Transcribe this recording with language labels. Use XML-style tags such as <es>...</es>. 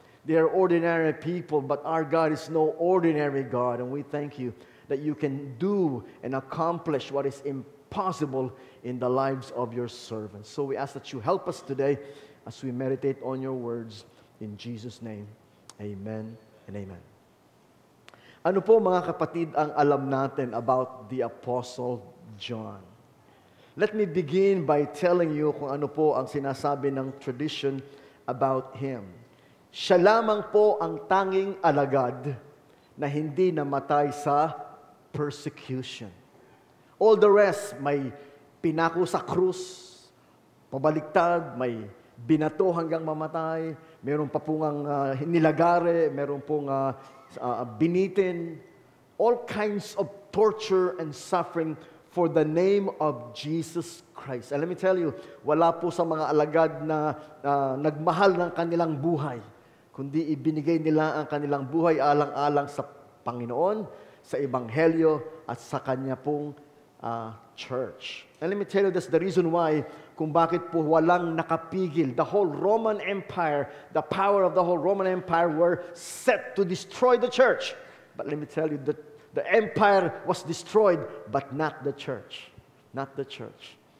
<en>They are ordinary people, but our God is no ordinary God, and we thank you that you can do and accomplish what is impossible in the lives of your servants. So we ask that you help us today as we meditate on your words. In Jesus' name, amen and amen.</en> <tl>Ano po mga kapatid ang alam natin</tl> <en>about the Apostle John? Let me begin by telling you</en> <tl>kung ano po ang sinasabi ng</tl> <en>tradition about him.</en> <tl>Siya lamang po ang tanging alagad na hindi namatay sa persecution.</tl> <en>All the rest,</en> <tl>may pinako sa krus, pabaliktad, may binato hanggang mamatay, meron pa pong nilagare, meron pong binitin,</tl> <en>all kinds of torture and suffering for the name of Jesus Christ. And let me tell you,</en> <tl>wala po sa mga alagad na nagmahal ng kanilang buhay, kundi ibinigay nila ang kanilang buhay alang-alang sa Panginoon, sa Ebanghelyo, at sa Kanya pong church.</tl> <en>And let me tell you, that's the reason why</en> <tl>kung bakit po walang nakapigil.</tl> <en>The whole Roman Empire, the power of the whole Roman Empire were set to destroy the church. But let me tell you, the empire was destroyed, but not the church. Not the church.</en>